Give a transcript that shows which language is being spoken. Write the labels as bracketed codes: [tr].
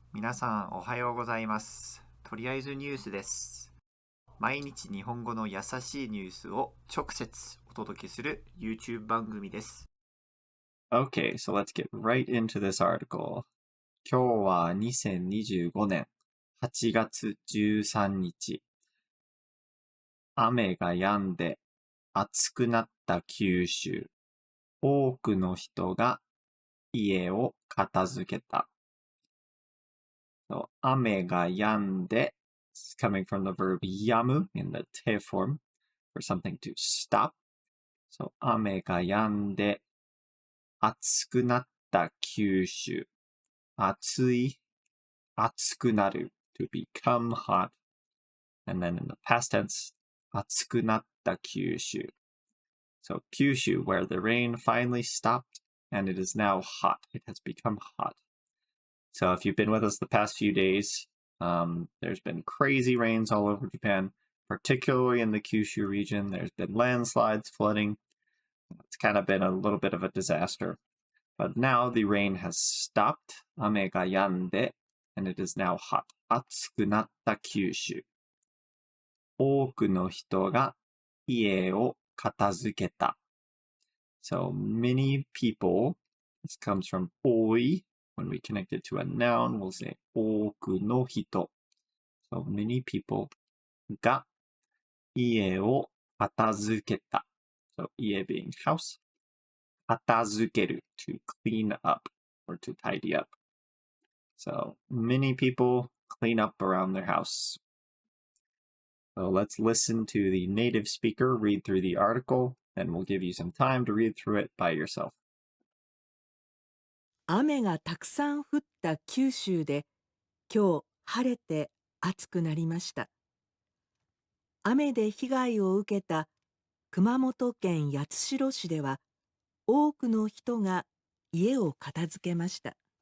[ja] 皆さんおはようございます。とりあえずニュースです。毎日日本語の優しいニュースを直接お届けする YouTube 番組です。 [en] Okay, so let's get right into this article. [ja] 今日は2025年8月13日。雨が止んで暑くなった九州。多くの人が家を片付けた。 [en] So, [ja] 雨が止んで [en] is coming from the verb yamu in the te form for something to stop. [ja] So, 雨が止んで暑くなった九州。暑い暑くなる [en] to become hot. And then in the past tense, [ja] 暑くなった九州. [en] So Kyushu, where the rain finally stopped and it is now hot. It has become hot. So if you've been with us the past few days, there's been crazy rains all over Japan, particularly in the Kyushu region. There's been landslides, flooding. It's kind of been a little bit of a disaster. But now the rain has stopped. [ja] 雨が止んで [en] and it is now hot. [ja] 暑くなった九州。多くの人が家を片付けた。 [en] So many people, this comes from 多い. When we connect it to a noun, we'll say [ja] 多くの人. [en] So many people [ja] が家を片付けた。 [en] So 家 being house. 片付ける to clean up or to tidy up. So many people clean up around their house. So let's listen to the native speaker read through the article, and we'll give you some time to read through it by yourself. [ja] 雨がたくさん降った九州で、今日晴れて暑くなりました。雨で被害を受けた熊本県八代市では、多くの人が家を片付けました。